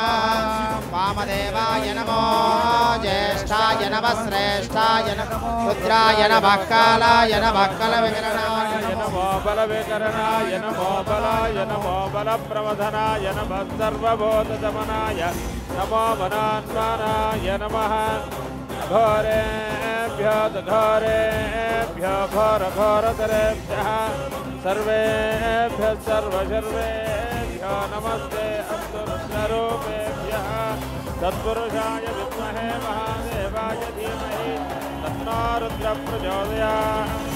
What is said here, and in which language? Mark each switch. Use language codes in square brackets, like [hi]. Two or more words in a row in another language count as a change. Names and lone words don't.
[sa] వామదేవాయ నమో జ్యేష్ఠాయ నమః శ్రేష్ఠాయ నమః రుద్రాయ నమః కాలాయ నమః కలవికరణాయ నమో బలవికరణాయ నమో బలాయ నమో బలప్రవధనాయ నమః సర్వభూతదమనాయ నమో వనాన్మానాయ నమః. घोरेभ्यो घोरेभ्यो घोरघोरतरेभ्यः सर्वेभ्यः सर्वशर्वेभ्यो नमस्ते अस्तु रुद्ररूपेभ्यः. तत्पुरुषाय विद्महे महादेवाय धीमहि तन्नो रुद्रः प्रचोदयात्.